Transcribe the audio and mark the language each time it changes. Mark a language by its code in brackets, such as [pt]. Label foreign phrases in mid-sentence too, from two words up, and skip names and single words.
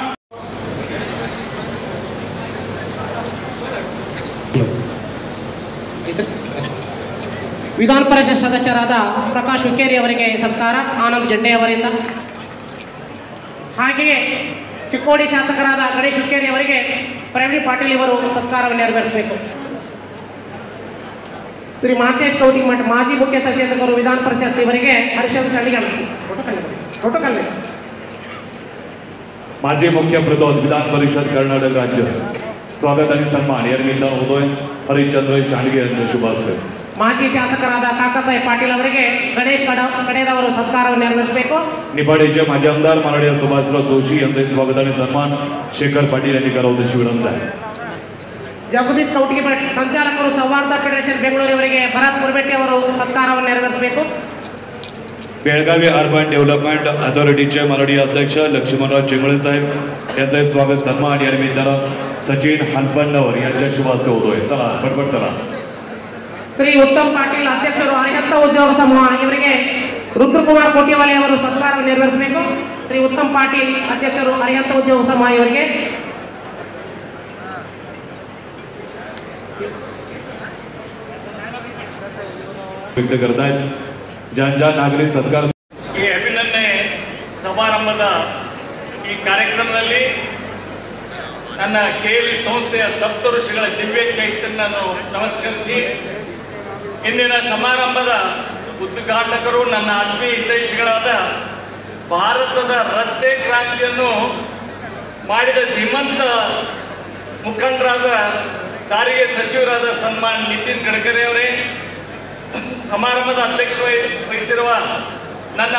[kn] ವಿಧಾನ ಪರಿಷತ್ ಸದಸ್ಯರಾದ ಪ್ರಕಾಶ್ ಹುಕ್ಕೇರಿ ಅವರಿಗೆ ಸತ್ಕಾರ ಆನಂದ್ ಜಂಡೆ ಅವರಿಂದ. ಹಾಗೆಯೇ ಚಿಕ್ಕೋಡಿ ಶಾಸಕರಾದ ಗಣೇಶ್ ಹುಕ್ಕೇರಿ ಅವರಿಗೆ ಪ್ರವೀಣ್ ಪಾಟೀಲ್ ಇವರು ಸತ್ಕಾರವನ್ನು ನೆರವೇರಿಸಬೇಕು. ಶ್ರೀ ಮಹಂತೇಶ್ ಕೌಟಿಮಠ ಮಾಜಿ ಮುಖ್ಯ ಸಚೇತಕರು ವಿಧಾನ ಪರಿಷತ್ ಇವರಿಗೆ ಹರ್ಷದ ಚಂಡಿಗಲ್ [mr] माजी मुख्य प्रतोद विधान परिषद कर्नाटक राज्य स्वागत आणि सन्मान या निमित्तानं होतोय हरिश्चंद्र शांडगे यांच्या शुभास्ते. [kn] ಮಾಜಿ ಶಾಸಕರಾದ ಕಾಕಾಸಾಹೇಬ್ ಪಾಟೀಲ್ ಅವರಿಗೆ ಗಣೇಶ್ ಕಡೆದವರು ಸತ್ಕಾರವನ್ನು ನೆರವೇರಿಸಬೇಕು. [mr] निपाडीचे माजी आमदार माननीय सुभाषराव जोशी यांचे स्वागत आणि सन्मान शेखर पाटील यांनी करावं अशी विनंती आहे. [kn] ಜಗದೀಶ್ ಕೌಟಿಮಠ ಸಂಚಾಲಕರು ಸೌಹಾರ್ದ ಫೆಡರೇಷನ್ ಬೆಂಗಳೂರು ಇವರಿಗೆ ಭರತ್ ಮುರಬೆಟ್ಟಿ ಅವರು ಸತ್ಕಾರವನ್ನು ನೆರವೇರಿಸಬೇಕು. [mr] बेळगावी अर्बन डेव्हलपमेंट अथॉरिटीचे माननीय अध्यक्ष लक्ष्मणराव चिंगळे साहेब यांचे स्वागत सन्मान या निमित्तानं सचिन हनपन्नवर यांच्या शुभास्ते होतोय. चला पटपट चला. [kn] ಶ್ರೀ ಉತ್ತಮ್ ಪಾಟೀಲ್ ಅಧ್ಯಕ್ಷರು ಅರಿಹಂತ ಉದ್ಯೋಗ ಸಮೂಹ ಇವರಿಗೆ ರುದ್ರಕುಮಾರ್ ಕೋಟಿವಾಲೆ ಅವರು ಸತ್ಕಾರವನ್ನು ನೆರವೇರಿಸಬೇಕು. ಶ್ರೀ ಉತ್ತಮ್ ಪಾಟೀಲ್ ಅಧ್ಯಕ್ಷರು ಅರಿಹಂತ ಉದ್ಯೋಗ ಸಮೂಹ ಇವರಿಗೆ [mr] व्यक्त करतायत. ज्यांच्या नागरिक सत्कार [kn] ಈ ಅಭಿನಂದನೆ ಸಮಾರಂಭದ ಈ ಕಾರ್ಯಕ್ರಮದಲ್ಲಿ ನನ್ನ ಕೇಳಿ ಸಂಸ್ಥೆಯ ಸಪ್ತಋಷಿಗಳ ದಿವ್ಯ ಚೈತನ್ಯವನ್ನು ನಮಸ್ಕರಿಸಿ ಇಂದಿನ ಸಮಾರಂಭದ ಉದ್ಘಾಟಕರು ನನ್ನ ಆತ್ಮೀಯ ಹಿತೈಷಿಗಳಾದ ಭಾರತದ ರಸ್ತೆ ಕ್ರಾಂತಿಯನ್ನು ಮಾಡಿದ ಧೀಮಂತ ಮುಖಂಡರಾದ ಸಾರಿಗೆ ಸಚಿವರಾದ ಸನ್ಮಾನ್ ನಿತಿನ್ ಗಡ್ಕರಿ ಅವರೇ, ಸಮಾರಂಭದ ಅಧ್ಯಕ್ಷ ವಹಿಸಿರುವ ನನ್ನ